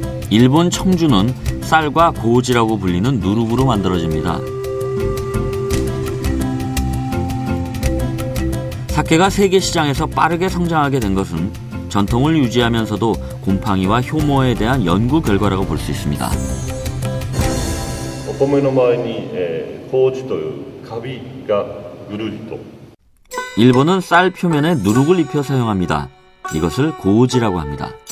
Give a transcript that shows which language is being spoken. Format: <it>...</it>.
<ko>일본 청주는 쌀과 고지라고 불리는 누룩으로 만들어집니다. 사케가 세계 시장에서 빠르게 성장하게 된 것은 전통을 유지하면서도 곰팡이와 효모에 대한 연구 결과라고 볼 수 있습니다.</ko> <ja>お米の周りに麹というカビがぐるりと</ja> <ko>일본은 쌀 표면에 누룩을 입혀 사용합니다. 이것을 고지라고 합니다.</ko>